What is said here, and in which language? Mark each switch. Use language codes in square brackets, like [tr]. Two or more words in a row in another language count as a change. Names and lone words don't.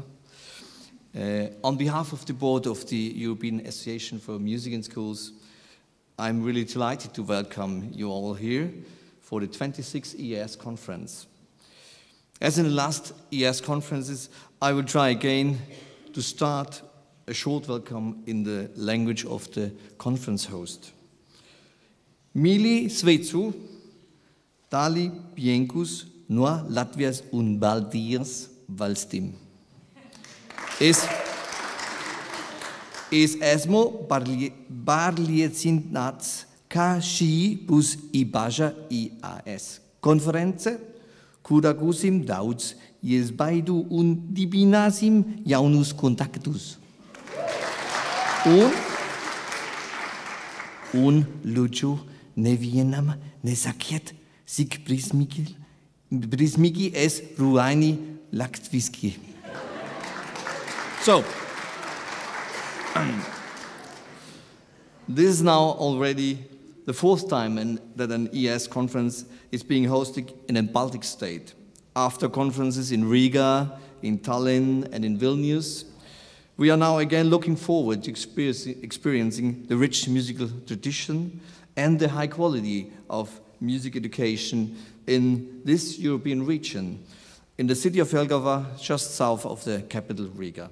[en] On behalf of the board of the European Association for Music in Schools, I'm really delighted to welcome you all here for the 26th EAS conference. As in the last EAS conferences, I will try again to start a short welcome in the language of the conference host. [lv] Mīļi sveicu Dali Piencus no Latvias un Baltirs valstim. Es esmu pārliecināts, ka šī būs īpaša EAS konference, kurā gūsim daudz iespaidu un dibināsim jaunus kontaktus. Un lūdzu, nevienam nesakiet, cik briesmīgi es runāju latviski. [en] So, this is now already the fourth time that an EAS conference is being hosted in a Baltic state. After conferences in Riga, in Tallinn, and in Vilnius, we are now again looking forward to experiencing the rich musical tradition and the high quality of music education in this European region, in the city of Jelgava, just south of the capital Riga.